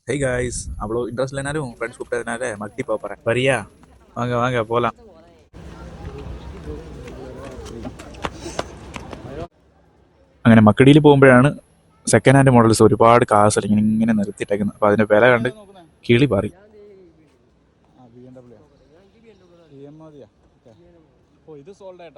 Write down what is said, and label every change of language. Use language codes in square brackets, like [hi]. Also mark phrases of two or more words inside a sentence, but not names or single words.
[en] hey guys [ta] அவ்வளோ இன்ட்ரெஸ்ட் இல்லைனாலும் ஃப்ரெண்ட்ஸ் கூப்பிட்டதுனால மக்டி போகிறேன் வரியா? வாங்க வாங்க போகலாம். [ml] അങ്ങനെ മക്കടിയിൽ പോകുമ്പോഴാണ് [en] second hand models [ml] ഒരുപാട് കാസ് ഇങ്ങനെ നിർത്തിയിട്ടേക്കുന്നത്. അപ്പോൾ അതിൻ്റെ വില കണ്ട് കിളി പാറി. ഇത് സോൾഡ് ആയിട്ടാ.